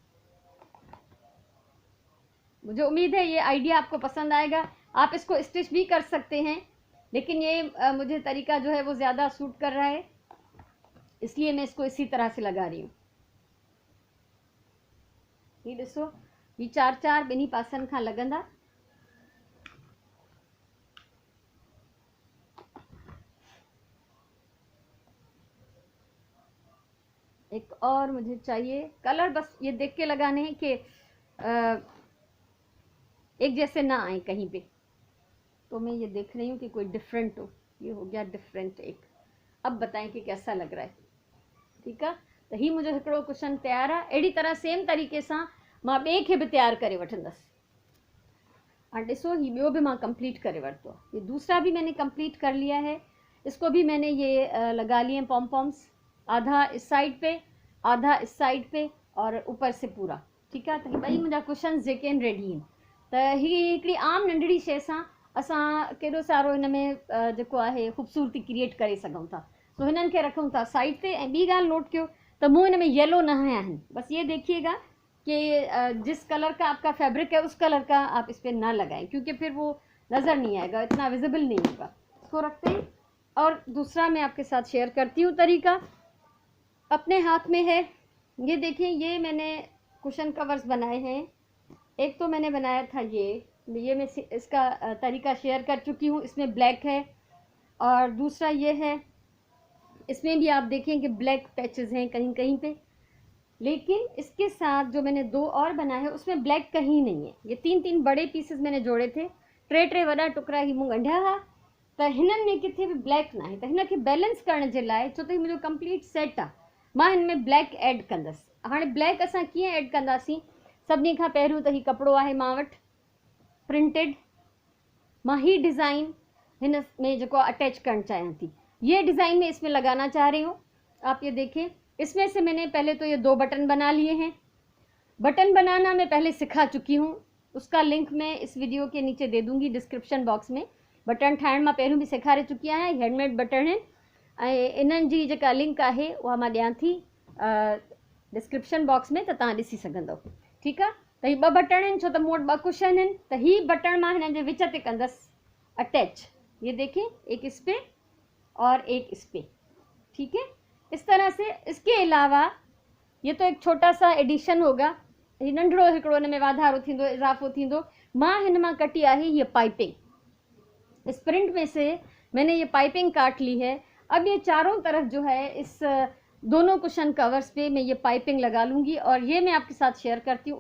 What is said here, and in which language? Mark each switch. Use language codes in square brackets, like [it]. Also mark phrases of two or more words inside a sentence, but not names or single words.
[ur] مجھے امید ہے یہ آئیڈیا آپ کو پسند آئے گا. آپ اس کو اسٹچ بھی کر سکتے ہیں، لیکن یہ مجھے طریقہ جو ہے وہ زیادہ سوٹ کر رہا ہے، اس لیے میں اس کو اسی طرح سے لگا رہی ہوں. [sd] ये ॾिसो, ये 4-4 ॿिन्ही पासनि खां लॻंदा। [ur] ایک اور مجھے چاہیے کلر، بس یہ دیکھ کے لگانے ہیں کہ ایک جیسے نہ آئے کہیں پے. تو میں یہ دیکھ رہی ہوں کہ کوئی ڈفرنٹ ہو. یہ ہو گیا ڈفرنٹ ایک. اب بتائیں کہ کیسا لگ رہا ہے۔ ٹھیک ہے، تو ہی مجھے ہکڑو کشن تیار ہے. [sd] अहिड़ी तरह सेम तरीक़े सां मां ॿिए खे बि तैयार करे वठंदसि। और ॾिसो ही ॿियो भी मां कंप्लीट करे वरितो आहे। [ur] یہ دوسرا بھی میں نے کمپلیٹ کر لیا ہے۔ اس کو بھی میں نے یہ لگا لیے [en] pom poms, [ur] آدھا اس سائیڈ پے آدھا اس سائیڈ پے اور اوپر سے پورا. [sd] ठीक है, तो ही ॿई मुंहिंजा कुशन्स जेके आहिनि रेडी आहिनि। त ही हिकिड़ी आम नंढड़ी शइ सां असां केॾो सारो हिन में जेको आहे ख़ूबसूरती क्रिएट करे सघूं था। तो हिननि खे रखूं था साइड ते। ऐं ॿी ॻाल्हि नोट कयो त मूं हिन में येलो न हया आहिनि। [ur] بس یہ دیکھیے گا کہ جس کلر کا آپ کا فیبرک ہے اس کلر کا آپ اس پر نہ لگائیں، کیونکہ پھر وہ نظر نہیں آئے گا، اتنا وزیبل نہیں ہوگا. اس کو رکھتے ہیں. اور دوسرا میں آپ کے ساتھ شیئر کرتی ہوں طریقہ۔ اپنے ہاتھ میں ہے، یہ دیکھیے، یہ میں نے [en] cushion covers [ur] بنائے ہیں. ایک تو میں نے بنایا تھا یہ میں اس کا طریقہ شیئر کر چکی ہوں. اس میں بلیک ہے. اور دوسرا یہ ہے، اس میں بھی آپ دیکھیں کہ [en] black patches [ur] ہیں کہیں کہیں پے. لیکن اس کے ساتھ جو میں نے دو اور بنائے ہیں اس میں بلیک کہیں نہیں ہے. یہ 3-3 بڑے پیسز میں نے جوڑے تھے. [sd] 3 वॾा टुकड़ा ही मूं ॻंढिया हुआ। त हिननि में किथे भी ब्लैक ना है। तो हिन खे बैलेंस करण जे लाइ, छो त ही मुंहिंजो कंप्लीट सेट आहे, मां हिन में [en] black add [sd] कंदसि। हाणे ब्लैक असां कीअं ऐड कंदासीं? सभिनी खां पहिरियों त ही कपिड़ो आहे मां वटि प्रिंटेड। मां ही डिज़ाइन हिन में जेको अटैच करणु चाहियां थी। [ur] یہ ڈیزائن میں اس میں لگانا چاہ رہی ہوں۔ آپ یہ دیکھیں، اس میں سے میں نے پہلے تو یہ 2 بٹن بنا لیے ہیں. بٹن بنانا میں پہلے سکھا چکی ہوں، اس کا لنک میں اس ویڈیو کے نیچے دے دوں گی [en] description box [ur] میں. [sd] बटन ठाहिण मां पहिरियों भी सेखारे चुकी आहियां। [en] handmade button [sd] आहिनि ऐं इन्हनि जी जेका लिंक आहे उहा मां ॾियां थी [en] description box [sd] में, त तव्हां ॾिसी सघंदव। ठीकु आहे, त ही 2 बटन आहिनि, छो त मूं वटि 2 कुशन आहिनि। त ही बटन मां हिननि जे विच ते कंदसि अटैच। [ur] یہ دیکھیں، ایک اس پے اور ایک اس پے. ٹھیک ہے، اس طرح سے. اس کے علاوہ یہ تو ایک چھوٹا سا ایڈیشن ہوگا. [sd] ये नंढड़ो हिकिड़ो हिन में वाधारो थींदो, इजाफ़ो थींदो। मां हिन मां कटी आहे ये पाइपिंग। [ur] اس پرنٹ میں سے میں نے یہ پائپنگ کاٹ لی ہے. اب یہ چاروں طرف جو ہے اس دونوں [en] cushion covers [ur] پے میں یہ پائپنگ لگا لوں گی اور یہ میں آپ کے ساتھ شیئر کرتی ہوں.